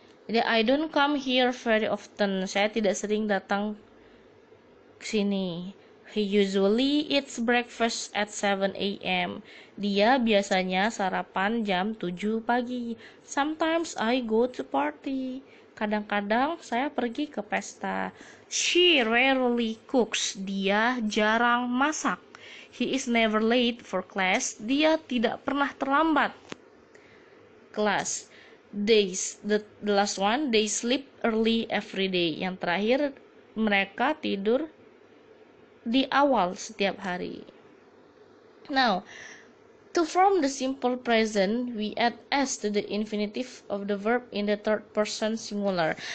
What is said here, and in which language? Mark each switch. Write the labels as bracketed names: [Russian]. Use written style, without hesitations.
[English] Jadi I don't come here very often. [Indonesian] Saya tidak sering datang ke sini. [English] He usually eats breakfast at 7 a.m. [Indonesian] Dia biasanya sarapan jam 7 pagi. [English] Sometimes I go to party. [Indonesian] Kadang-kadang saya pergi ke pesta. [English] She rarely cooks. [Indonesian] Dia jarang masak. [English] He is never late for class. [Indonesian] Dia tidak pernah terlambat kelas. [English] Days, the last one, they sleep early every day. [Indonesian] Yang terakhir, mereka tidur di awal setiap hari. [English] Now, to form the simple present, we add s to the infinitive of the verb in the third person singular.